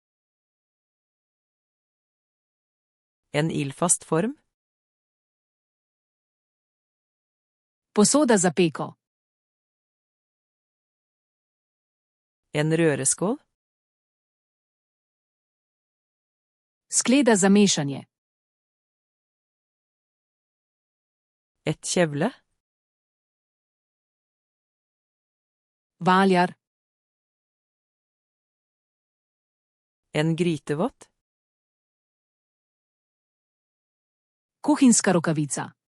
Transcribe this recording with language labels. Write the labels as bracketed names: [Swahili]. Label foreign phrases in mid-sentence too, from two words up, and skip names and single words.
[Norwegian] En ildfast form. [Slovenian] Posoda za peko. [Norwegian] En røreskål. [Slovenian] Skleda za mešanje. [Norwegian] Et kjevle. [Slovenian] Valjar. [Norwegian] En grytevott. [Slovenian] Kuhinjska rokavica.